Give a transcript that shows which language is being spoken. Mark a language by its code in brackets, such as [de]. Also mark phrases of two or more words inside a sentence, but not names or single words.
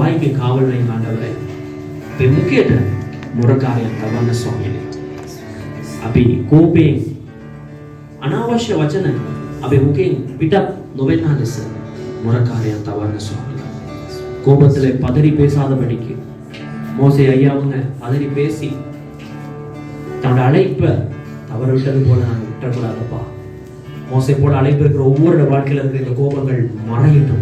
[ta] வாய்க்கு காவல் வைங்க ஆண்டவரே. [si] අපේ මුඛයට මොරකාරයන් තවන්න ස්වාමීනි. අපි කෝපයෙන් අනාවශ්‍ය වචන අපේ මුඛයෙන් පිටත් නොවෙන්න ලෙස මොරකාරයන් තවන්න ස්වාමීනி. [ta] கோபத்திலே பதறி பேசாதபடிக்கு மோசே ஐயா அவங்க பதறி பேசி தன்னோட அழைப்பை தவற விட்டது போல நான் விட்டக்கூடாதப்பா. மோசே போல அழைப்பு இருக்கிற ஒவ்வொரு வாழ்க்கையில இருக்கிற இந்த கோபங்கள் மறையட்டும்.